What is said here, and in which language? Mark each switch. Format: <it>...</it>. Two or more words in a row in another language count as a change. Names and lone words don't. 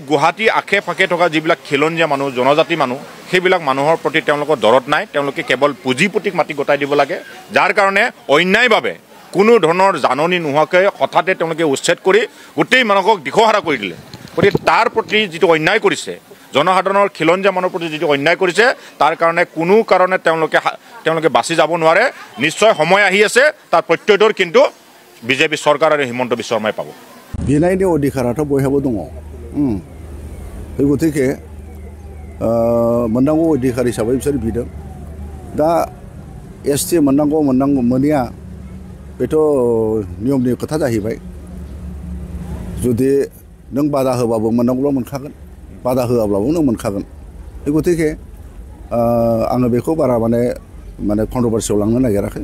<as>গুৱাহাটী আশে পাশে থকা যিবিলাক খিলঞ্জীয়া মানুহ জনজাতি মানুহ সেইবিলাক মানুহৰ প্ৰতি তেওঁলোকৰ দৰদ নাই তেওঁলোকে কেৱল পুঁজিপুটিক মাটি গোটাই দিব লাগে যাৰ কাৰণে অন্যায়ভাৱে কোনো ধৰণৰ জাননী নোহোৱাকৈ হঠাতে তেওঁলোকে উচ্ছেদ কৰি গোটেই মানুহক দিশহাৰা কৰি দিলে গতিকে তাৰ প্ৰতি যিটো অন্যায় কৰিছে জনসাধাৰণৰ খিলঞ্জীয়া মানুহৰ প্ৰতি যিটো অন্যায় কৰিছে তাৰ কাৰণে কোনো কাৰণে তেওঁলোকে বাচি যাব নোৱাৰে নিশ্চয় সময় আহি আছে তাৰ প্ৰত্যুত্তৰ কিন্তু বিজেপি চৰকাৰ আৰু হিমন্ত বিশ্ব শৰ্মাই পাব</as> <brx>বিনাইনি অধিকাराथ' बयहाबो दङ बे गतिके मोननांगौ अधिकार हिसाबै बिसोर बिदों दा एसटि मोननांगौ मोनिया बेथ' नियमनि खोथा जाहैबाय जुदि नों बादा होबाबो मोननांगौब्ला मोनखागोन बादा होआब्लाबो नों मोनखागोन बे गतिके आङो बेखौ बारा माने कन्ट्रभार्सियाव लांनो नागिराखै</brx>